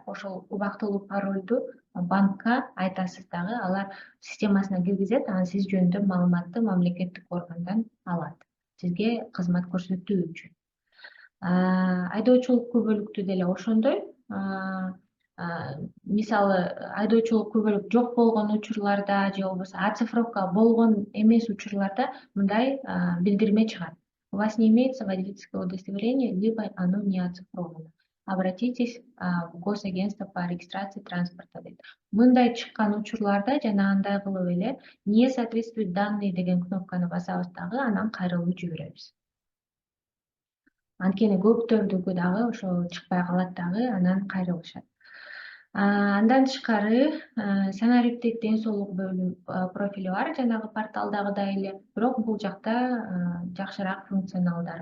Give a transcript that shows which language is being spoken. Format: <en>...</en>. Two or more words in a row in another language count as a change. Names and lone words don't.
<ky>Ошол убактылуу паролду банкка айтасыз дагы, алар системасына киргизет, анан сиз жөнүндө маалыматты мамлекеттик органдан алат сизге кызмат көрсөтүү үчүн. Айдоочулук күбөлүктү деле ошондой. Мисалы айдоочулук күбөлүк жок болгон учурларда же болбосо оцифровка болгон эмес учурларда мындай билдирме чыгат.</ky> <ru>У вас не имеется водительского удостоверения, либо оно не оцифровано. Обратитесь в Госагентство по регистрации транспорта дейт.</ru> <ky>Мындай чыккан учурларда жана андай кылып эле</ky> <ru>не соответствует данные</ru> <ky>деген кнопканы басабыз дагы, анан кайрылуу жиберебиз. Анткени көптөрдүкү дагы ошол чыкпай калат дагы, анан кайрылышат. Андан тышкары санариптик ден соолук бөлүм профили бар, жанагы порталдагыдай эле, бирок бул жакта жакшыраак функционалдар.</ky>